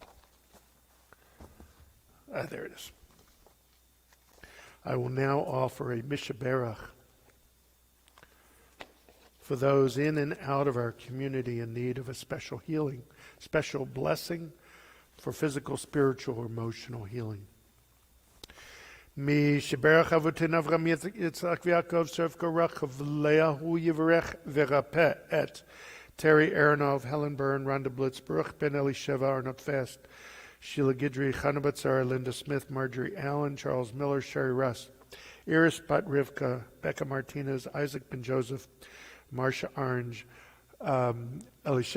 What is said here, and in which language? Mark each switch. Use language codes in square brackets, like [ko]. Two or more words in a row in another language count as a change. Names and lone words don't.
[en] There it is. I will now offer a mishaberach for those in and out of our community in need of a special healing, special blessing for physical, spiritual, or emotional healing. [he] מי שברך אבותינו אברהם יצחק ויעקב שרה רבקה רחל ולאה הוא יברך וירפא את Terry Aronov, Helen Byrne, Rhonda Blitz, Baruch Ben Elisheva, Arnott Fast, Sheila Guidry, Chana Batzar, [en] Linda Smith, Marjorie Allen, Charles Miller, Sherry Russ, Iris Bat Rivka, Becca Martinez, Isaac Ben Joseph, Marcia Orange, Elisheva Batzara,